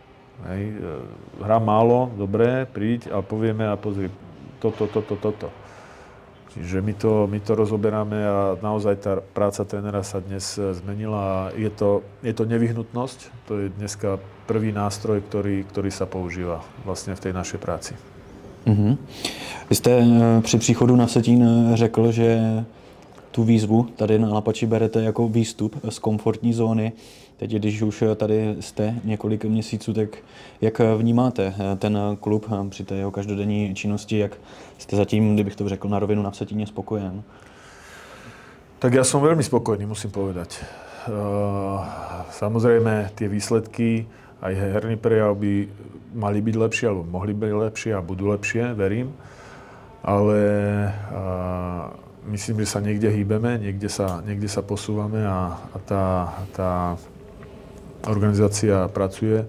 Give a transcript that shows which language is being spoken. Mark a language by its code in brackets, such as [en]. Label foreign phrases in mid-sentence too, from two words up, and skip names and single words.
[sk] Hrá málo, dobre, príď a povieme a pozri toto. Čiže my to rozoberáme a naozaj tá práca trénera sa dnes zmenila a je to nevyhnutnosť. To je dneska prvý nástroj, ktorý sa používa vlastne v tej našej práci. [cs] Vy jste při příchodu na Vsetín řekl, že tu výzvu tady na Lapači berete jako výstup z komfortní zóny. Teď, když už tady jste několik měsíců, tak jak vnímáte ten klub při té jeho každodenní činnosti, jak jste zatím, kdybych to řekl na rovinu, na Vsetíně spokojen? [sk] Tak ja som veľmi spokojný, musím povedať. Samozrejme, tie výsledky, aj herný prejav by mali byť lepšie, alebo mohli byť lepšie a budú lepšie, verím. Ale myslím, že sa niekde hýbeme, niekde sa posúvame a tá organizácia pracuje.